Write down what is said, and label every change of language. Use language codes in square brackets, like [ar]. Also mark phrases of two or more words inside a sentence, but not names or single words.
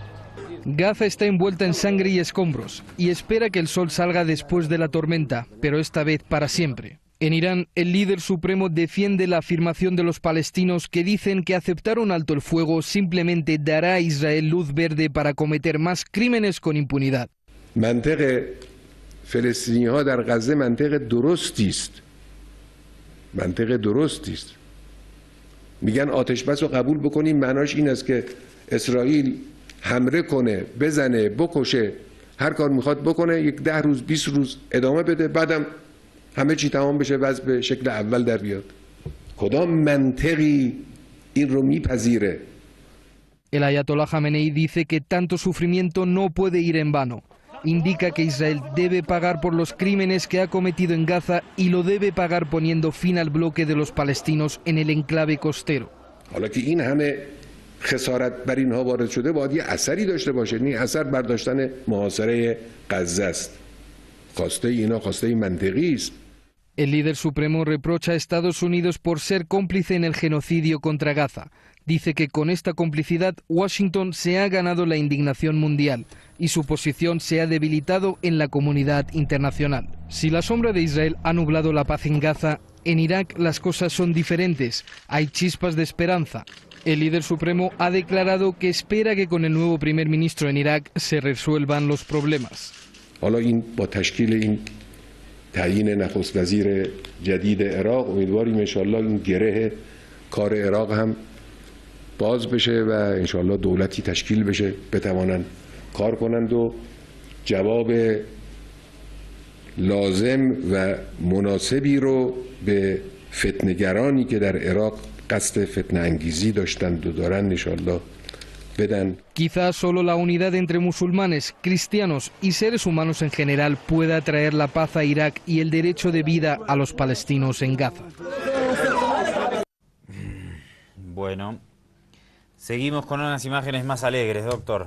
[es] Gaza está envuelta en sangre y escombros y espera que el sol salga después de la tormenta, pero esta vez para siempre. En Irán, el líder supremo defiende la afirmación de los palestinos que dicen que aceptar un alto el fuego simplemente dará a Israel luz verde para cometer más crímenes con impunidad. [fa] منطق فلسطینی‌ها در غزه منطق درستی است. منطق درستی است. میگن آتش بس رو قبول بکنیم، معناش این است که اسرائیل حمله کنه، بزنه، بکشه، هر کار میخواد بکنه، یک 10 روز 20 روز ادامه بده، بعدم همه چی تمام بشه، وضع به شکل اول در بیاد. کدام منطقی این رو میپذیره؟ [es] El ayatolá Jamenei dice que tanto sufrimiento no puede ir en vano. Indica que Israel debe pagar por los crímenes que ha cometido en Gaza y lo debe pagar poniendo fin al bloque de los palestinos en el enclave costero. [fa] حالا که این همه خسارت بر اینها وارد شده باید یه اثری داشته باشه. این اثر برداشتن محاصره غزه است. خواسته اینا خواسته منطقی است. [es] El líder supremo reprocha a Estados Unidos por ser cómplice en el genocidio contra Gaza. Dice que con esta complicidad Washington se ha ganado la indignación mundial y su posición se ha debilitado en la comunidad internacional. Si la sombra de Israel ha nublado la paz en Gaza, en Irak las cosas son diferentes. Hay chispas de esperanza. El líder supremo ha declarado que espera que con el nuevo primer ministro en Irak se resuelvan los problemas. [fa] حالا این با تشکیل این تعیین نخست وزیر جدید عراق امیدواریم انشالله این گره کار عراق هم باز بشه و انشالله دولتی تشکیل بشه بتوانند کار کنند و جواب لازم و مناسبی رو به فتنه‌گرانی که در عراق قصد فتنه انگیزی داشتند و دارند انشالله بدن. [es] Quizás solo la unidad entre musulmanes, cristianos y seres humanos en general pueda traer la paz a Irak y el derecho de vida a los palestinos en Gaza. Bueno, seguimos con unas imágenes más alegres, doctor.